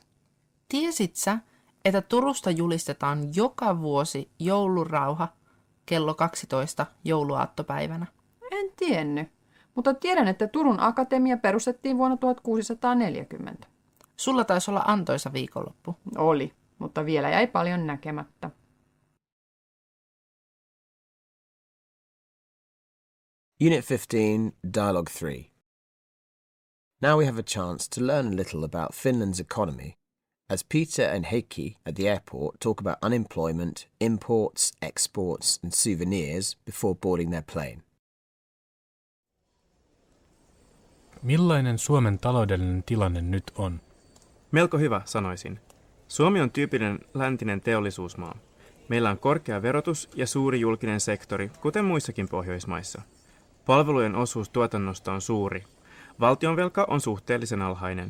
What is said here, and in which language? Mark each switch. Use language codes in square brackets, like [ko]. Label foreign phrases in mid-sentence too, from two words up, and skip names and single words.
[fi] Tiesit sä, että Turusta julistetaan joka vuosi joulurauha kello 12 jouluaattopäivänä? En tiennyt, mutta tiedän, että Turun akatemia perustettiin vuonna 1640. Sulla taisi olla antoisa viikonloppu. Oli, mutta vielä jäi paljon näkemättä. [en] Unit 15, Dialogue 3. Now we have a chance to learn a little about Finland's economy as Peter and Heikki at the airport talk about unemployment, imports, exports and souvenirs before boarding their plane. [fi] Millainen Suomen taloudellinen tilanne nyt on? Melko hyvä, sanoisin. Suomi on tyypillinen läntinen teollisuusmaa. Meillä on korkea verotus ja suuri julkinen sektori, kuten muissakin Pohjoismaissa. Palvelujen osuus tuotannosta on suuri. Valtionvelka on suhteellisen alhainen.